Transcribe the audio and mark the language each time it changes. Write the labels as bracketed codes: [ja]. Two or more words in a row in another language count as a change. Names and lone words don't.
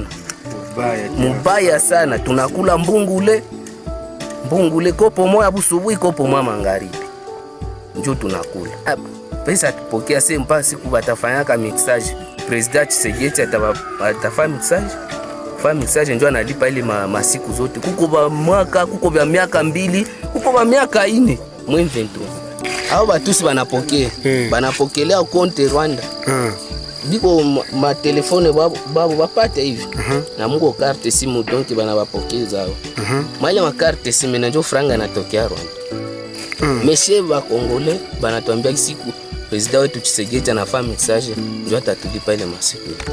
[sw] sana, tunakula mbungule kopo moya busubuhi kopo moya magharibi njoo tunakula pesa tupokea sema mpaka siku batafanyaka mixage president Tshisekedi atafanya mixage njoo analipa ile masiku zote kuko ba mwaka kuko ba miaka 2 kuko ba miaka 4 M23 hao batusi banapokelea konte Rwanda biko ma telefone babu bapate hivi na mungo carte simu donc bana bapokeza hao mali ma carte simu na ndio franga natokea Rwanda meshe ba Kongole banatuambia siku president wetu Tshisekedi anafanya message ndio atatulipa ile masiku.